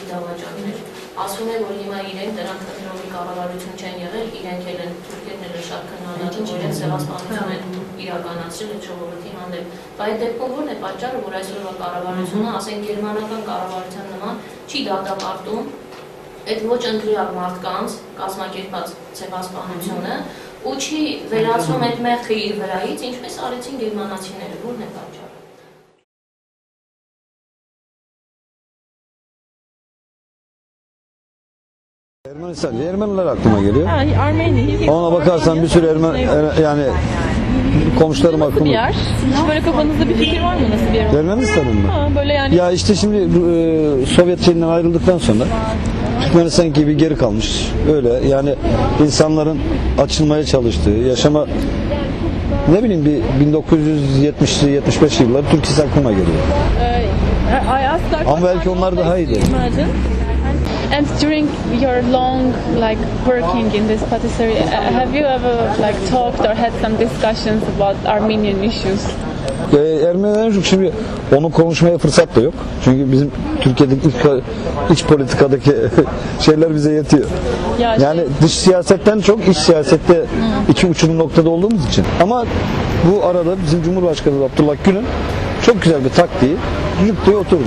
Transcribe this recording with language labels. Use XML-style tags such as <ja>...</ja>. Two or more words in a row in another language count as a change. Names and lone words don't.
<hy>դավաճաններ։ Ասում է, որ հիմա իրենք դրանք քննորի կառավարություն չեն եղել, իրենք էլ են թուրքերները շատ քննադատում, որ իրենք սևասպանություն են իրականացրել այդ ժողովրդի հանդեպ։ Բայց այդ դեպքում ո՞րն է պատճառը, որ այսօրվա կառավարությունը, ասենք գերմանական կառավարության նման, չի դատապարտում այդ ոչ ընտրյալ մարդկանց կազմակերպած ցեղասպանությունը ու չի վերացնում այդ մեղքը իր վրայից, ինչպես արեցին գերմանացիները, ո՞րն է պատճառը։</hy> <tr>Ermenistan, Ermeniler aklıma geliyor. Armenia. Ona bakarsan bir sürü yani komşularım aklıma. Nasıl bir yer? Hiç böyle kafanızda bir fikir var mı nasıl bir yer? Ermenistan'ın mı? Ha, böyle yani. Ya işte şimdi Sovyet şeyinden ayrıldıktan sonra Türkmenistan gibi geri kalmış. Öyle yani insanların açılmaya çalıştığı, yaşama ne bileyim bir 1970'li 75 yılları Türkiye aklıma geliyor. Ama belki onlar daha iyiydi.</tr> <en>And during your long working in this patisserie, have you ever talked or had some discussions about Armenian issues?</en> <tr>Ermenilerin çok şimdi onu konuşmaya fırsat da yok. Çünkü bizim Türkiye'deki iç politikadaki şeyler bize yetiyor. Yani dış siyasetten çok iç siyasette iki uçurum noktada olduğumuz için. Ama bu arada bizim Cumhurbaşkanı Abdullah Gül'ün çok güzel bir taktiği cuk diye oturdu.</tr>